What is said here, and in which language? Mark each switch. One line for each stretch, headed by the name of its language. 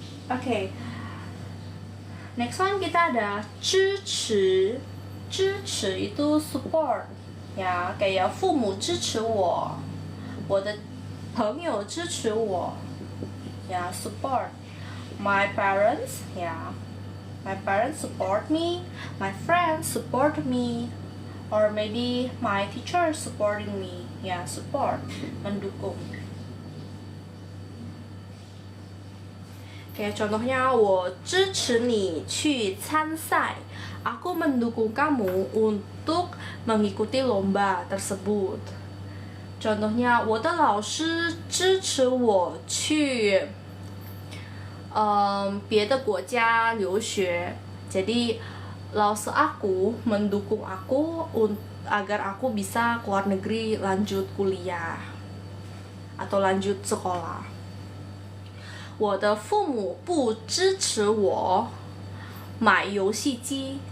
Indonesian: Oke.
English: Next one
Indonesian: kita ada 支持，支持 itu support ya, kayak
Chinese: 父母支持我，我的朋友支持我
Indonesian: ya, support.
English: My parents ya, my parents support me, my friends support me, or maybe my teacher supporting me ya, support,
Indonesian: mendukung. Kayak contohnya,
Chinese: 我支持你去参赛.
Indonesian: Aku mendukung kamu untuk mengikuti lomba tersebut. Contohnya,
Chinese: 我的老师支持我去别的国家留学.
Indonesian: Jadi, laos aku mendukung aku agar aku bisa keluar negeri lanjut kuliah atau lanjut sekolah.
Chinese: 我的父母不支持我买游戏机.